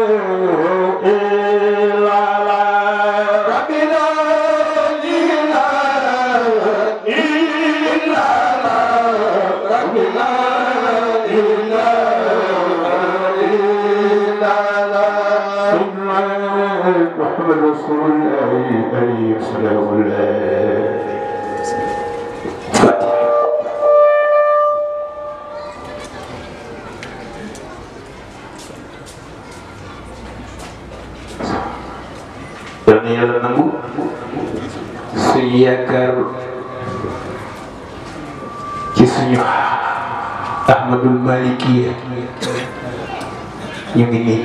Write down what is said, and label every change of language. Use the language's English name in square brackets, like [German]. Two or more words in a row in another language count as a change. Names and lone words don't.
[Arabic] إلا الله رب لا إله إلا الله رب لا إله إلا الله محمد رسول الله عليه الصلاة والسلام [Wolof] yal na yàlla nangu suñu yaakaar ci suñu Ahmadul Malikiya ñu ngi nii